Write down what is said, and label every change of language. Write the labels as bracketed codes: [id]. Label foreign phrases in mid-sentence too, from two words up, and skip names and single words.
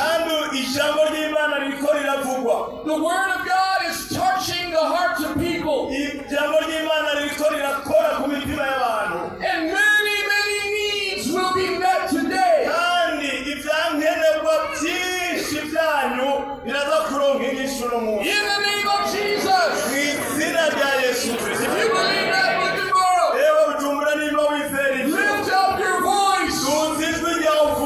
[rn] kandi ijambo ry'Imana ririko riravugwa. [en] The word of God is touching the hearts of people, [rn] Ijambo ry'Imana ririko rirakora ku mitima y'abantu, [en] and many, many needs will be met today. [rn] kandi ibyankenerwa byinshi byanyu biraza kuronka inyishu no munsi. [en] In the name of Jesus. [rn] Mu izina rya Yesu Kristo. [en] If you believe that with tomorrow, [rn] Ewe Bujumbura nimba wizera ibyo, [en] lift up your voice [rn] tuzi ijwi ryawe